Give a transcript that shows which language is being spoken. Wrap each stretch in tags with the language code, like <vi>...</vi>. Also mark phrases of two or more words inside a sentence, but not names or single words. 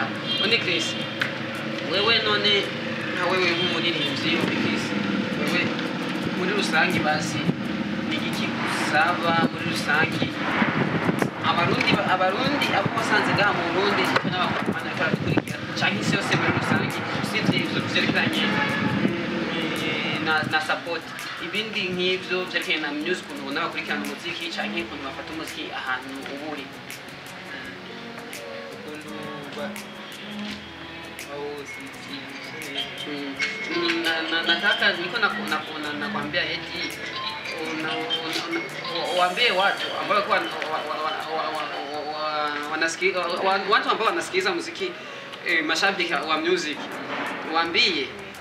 <rw>ni Chris wewe none nka wewe nk'umuririmbyi Chris wewe muri rusange basi ni iki gusaba muri rusange abarundi abo basanze ga mu Burundi n'abakwana bakora dukurikira cyangwa isi yose muri rusange usibye ibyo byerekanye na support ibindi nk'ibyo byerekanye na music ukuntu n'abakurikirana umuziki cyangwa ukuntu bafata umuziki ahantu uburi</rw> <sw>nataka niko nakwambia eti waambie watu ambao kwa wanasikiliza watu ambao wanasikiliza muziki mashabiki wa music waambie</sw>